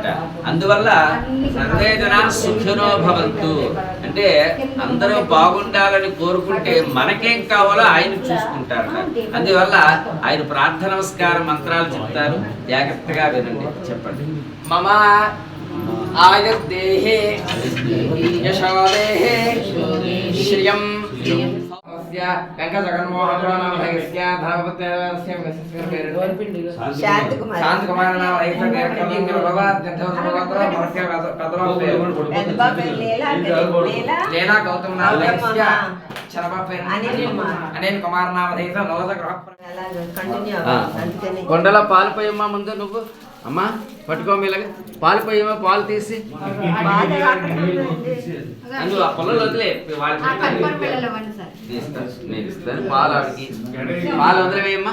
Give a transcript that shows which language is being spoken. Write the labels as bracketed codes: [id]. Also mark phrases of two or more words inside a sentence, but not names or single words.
[te] అందువల్ల [sa] సర్వేజన సుఖినో భవంతు [te] అంటే అందరూ బాగుండాలని కోరుకుంటే మనకేం కావాలో ఆయన చూసుకుంటారట. అందువల్ల ఆయన ప్రార్థన నమస్కారం మంత్రాలు చెప్తారు, జాగ్రత్తగా వినండి. చెప్పండి. [sa] మమ आयुर्देहे यशोदेहे श्रियं वेंकटजगन्मोहनस्य धर्मपत्न्यस्य शांतकुमार नाम लीला गौतम नाम [te] अनिल कुमार नाम కొండల పాలు పోయమ్మా ముందు నువ్వు అమ్మా పట్టుకో మీలాగా పాలు పోయమ్మా పాలు తీసి అందులో ఆ పొలంలో వదిలే నేను ఇస్తాను పాలు ఆడికి పాలు వదిలేవేయమ్మా